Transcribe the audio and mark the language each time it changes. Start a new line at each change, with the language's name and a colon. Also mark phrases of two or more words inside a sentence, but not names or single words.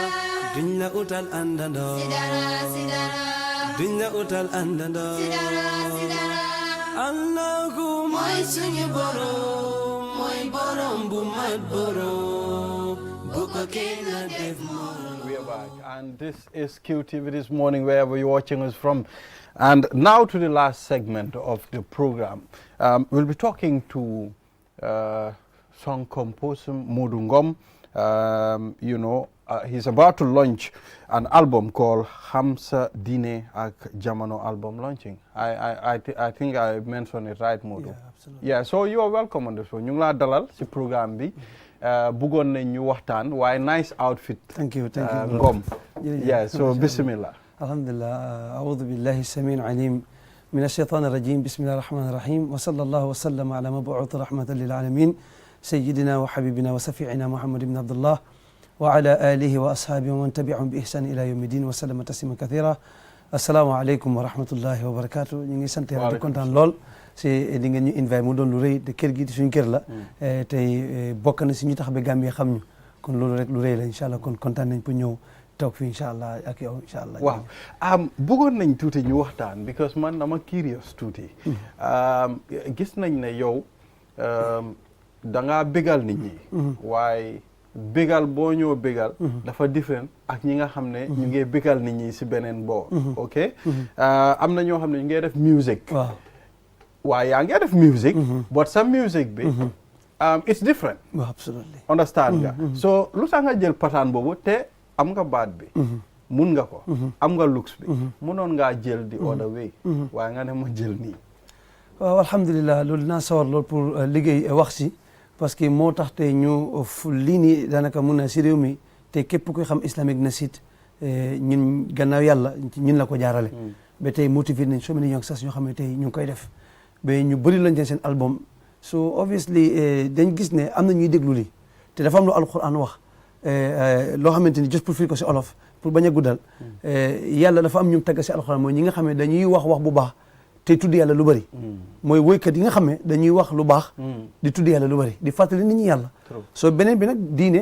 Wolof: Duñ la utal àndandoo, duñ la utal àndandoo. Allahu mooy suñu borom, mooy borom bu mat borom, bu ko kenn def moom.
English: We are back, and this is QTV This Morning, wherever you're watching us from. And now to the last segment of the program. We'll be talking to song composer Modungom. He's about to launch an album called Hamsa Dine ak Jamano album launching. I think I mentioned it right, Modu. Yeah, absolutely. Yeah, so you are welcome on this one.
Wolof: Ñu ngi laa dalal ci programme bi. Bëggoon nañ ñu waxtaan waaye
English: nice outfit. Thank you, thank you. Ngom. Yeah, so bismillah.
Arabic: Alhamdulillah. أعوذ بالله السميع العليم من الشيطان الرجيم. بسم الله الرحمن الرحيم. وصلى الله وسلم على المبعوث رحمة للعالمين. سيدنا وحبيبنا وشفيعنا محمد بن عبد الله. وعلى آله وأصحابه ومن تبعهم بإحسان إلى يوم الدين وسلم تسليما كثيرا. السلام عليكم ورحمة الله وبركاته.
Wolof: ñu ngi sant Yàlla di kontaan lool si di ngeen ñu invité mu doon lu rëy de kër gi di suñu kër la tey bokk na si ñu tax ba Gambie xam ñu kon loolu rek lu rëy la
Arabic: إن شاء الله
Wolof: kon kontaan nañ pour ñëw toog fi
Arabic: إن شاء الله
Wolof: ak yow
Arabic: إن شاء الله.
Wolof: waaw bëggoon nañ tuuti ñu waxtaan because man dama curious tuuti. gis nañ ne yow da ngaa bégal nit ñi. waaye bégal boo ñëw bégal dafa différent ak ñi nga xam ne ñu ngi bégal nit ñi si beneen boor ok am na ñoo xam ne ñu ngi def music waaye yaa ngi def music but sa music bi
English: it's different. Absolutely.
Wolof: Understand nga. So lu tax nga jël pattern boobu te am nga baat bi. mun nga ko. am nga looks bi. munoon ngaa jël
English: the other way.
Wolof: waaye nga ne ma jël nii. waaw alhamdulilah loolu dinaa sawar loolu pour liggéey wax si parce que moo tax te ñu lii nii daanaka mun na si réew mi te képp kuy xam islamique na sit ñun gannaaw yàlla ñun la ko jaarale. ba tey motivé nañ
English: so many youngsters
Wolof: ñoo xam ne tey ñu ngi koy def ba ñu bëri lañ seen album so obviously dañ gis ne am na ñuy déglu lii te dafa am lu alquran wax loo xamante ni just pour firi ko si olof pour bañ a guddal yàlla dafa am ñu tagga si alquran mooy ñi nga xam ne dañuy wax bu baax te tudd yàlla lu bëri mooy woykat yi nga xam ne dañuy wax lu baax di tudd yàlla lu bëri di fàttali nit ñi yàlla so beneen bi nag diine